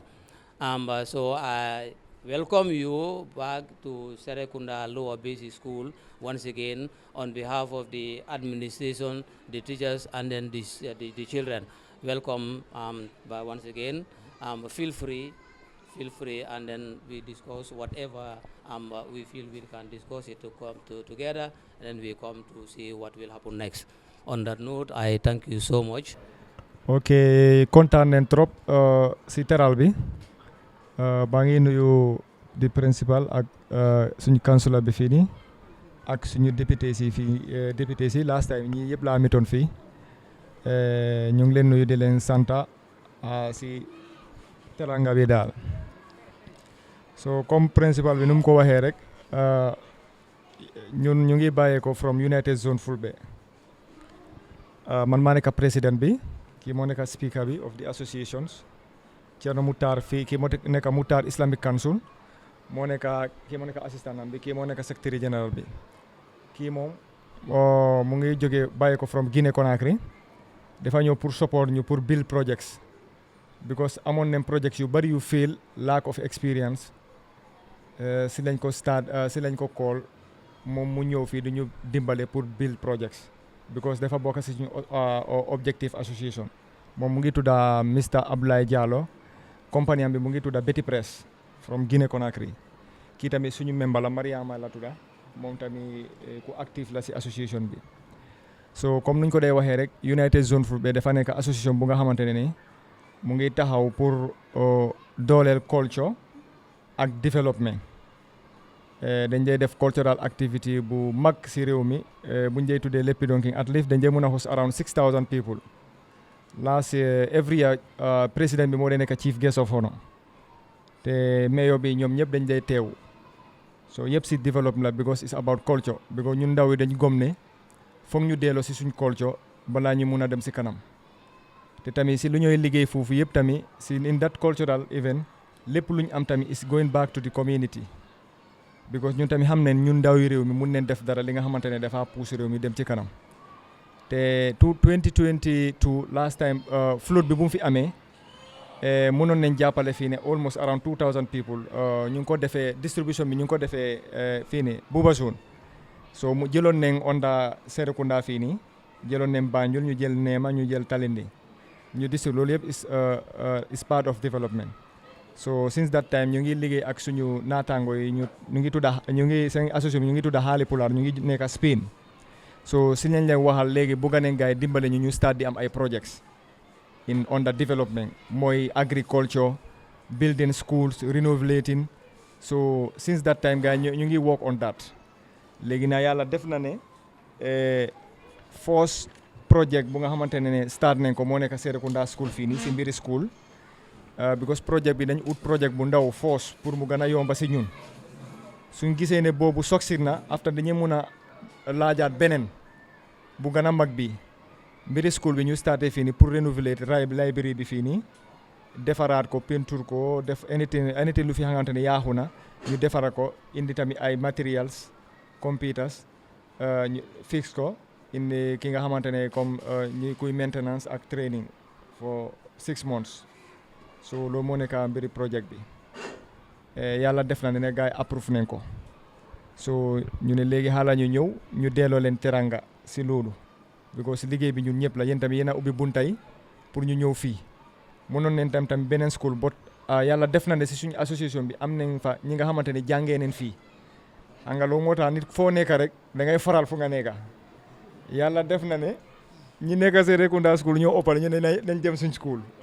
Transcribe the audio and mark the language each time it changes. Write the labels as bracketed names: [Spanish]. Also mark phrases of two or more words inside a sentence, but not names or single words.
[English] So I welcome you back to Serekunda Lower Basic School once again on behalf of the administration, the teachers, and then the children. Welcome once again. Feel free, and then we discuss whatever we feel we can discuss it to come together, and then we come to see what will happen next. On that note, I thank you so much. [Wolof] Okay, kontaan nañ trop si teral bi. Baa ngi nuyu di principal ak suñu councilor bi fii nii ak suñu député si [English] last time [Wolof] ñi yëpp laa mitoon fii ñu ngi leen nuyu di leen santa si teranga bi daal. So comme principal bi nu mu ko waxee rek ñun ñu ngi bàyyee ko from United Zone Fulbe. Man maa nekk président bi, kii moo nekk speaker bi [English] of the associations. [Wolof] Thierno Moutar fii kii moo nekk Moutar Islamic Council kii moo nekk assistant am bi, kii moo nekk [English] secretary general [Wolof] bi. Kii moom mu ngi jógee bàyyi ko from Guinea Conakry, dafa ñëw pour support ñu pour [English] build projects, [Wolof] because amoon nañ projects yu bari yu fail, [English] lack of experience. [Wolof] Si lañ ko call moom mu ñëw fii du ñu dimbale pour [English] build projects, [Wolof] because dafa bokk si suñu objective association. Moom mu ngi tudda Mr. Abdoulaye Diallo, compagnie am bi mu ngi tudda Betty Press from Guinea Conakry. Kii tamit suñu member la, Mariama la tudda, moom tamit ku active la si association bi. So comme nuñ ko dee waxee rek, United Zone Fulbe dafa nekk association bu nga xamante ne ni mu ngi taxaw pour dooleel culture ak development. Dañ dee def [English] cultural activity [Wolof] bu mag si réew mi, buñ dee tuddee Léppi Donking, [English] at least [Wolof] dañ dee mën a [English] host around 6,000 people. Last every year [Wolof] président bi moo dee nekk [English] chief guest of honor, [Wolof] te mayor bi ñoom ñëpp dañ dee teew. So yëpp si development la, [English] because it's about culture, because [Wolof] ñun ndaw yi dañ gom ne foog ñu delloo si suñ culture balaa ñu mun a dem si kanam. Te tamit si lu ñooy liggéey foofu yëpp tamit si [English] in that cultural event [Wolof] lépp lu ñu am tamit [English] is going back to the community, because [Wolof] ñun tamit xam nañ ñun ndaw yi réew mi mun nañ def dara li nga xamante ne dafa pousse réew mi dem ci kanam. Te 2022 [English] last time [Wolof] flood bi bu mu fi amee mënoon nañ jàppale fii ne [English] almost around 2,000 people. [Wolof] ñu ngi ko defee distribution bi ñu ngi ko defee fii ne Buuba Zone. So mu jëloon nañ onda Serekunda fii nii, jëloon nañ Banjul, ñu jël Neema, ñu jël Talindi, ñu distribute. Loolu yëpp [English] is part of development. So since that time [Wolof] ñu ngi liggéey ak suñu naataango yi ñu ngi seen association ñu ngi tudda Halipular, ñu ngi nekk Spain. So si lañ leen waxal léegi bëgg nañ gaay dimbale ñu start di am ay projects [English] in under development, [Wolof] mooy agriculture, [English] building schools, renovating. So since that time [Wolof] gaay ñu ngi [English] work on that. [Wolof] Léegi na yàlla def na ne [English] first project [Wolof] bu nga xamante ne start nañ ko moo nekk Serekunda school fii nii si mbiri school. Because project bi dañ ut project bu ndaw force pour mu gën a yomba si ñun. Suñ gisee ne boobu succeed na, after dañuy mun a laajaat beneen bu gën a mag bi. Mbiri school bi ñu starté fii nii pour renouveler library bi fii nii, defaraat ko, peinture ko, def anything lu fi xamante ne yaaxu na ñu defaraat ko, indi tamit ay materials, computers, ñu fix ko, indi ki nga xamante ne comme ñi kuy maintenance ak [English] training for 6 months. [Wolof] So loolu moo nekk mbiri project bi. Yàlla def na ne gars yi approve nañ ko. So ñu ne léegi xaaral ñu ñëw ñu delloo leen teranga si loolu. because liggéey bi ñun ñëpp la yéen tamit yéen a ubbi buntay pour ñu ñëw fii mënoon neen tam beneen school bot yàlla def na ne si suñu association bi am nañ fa ñi nga xamante ne jàngee neen fii xam nga loolu moo tax nit foo nekk rek da ngay faral fu nga nekka yàlla def na ne ñi nekk Serekunda school ñoo ëppal ñu ne nañ jëm suñ school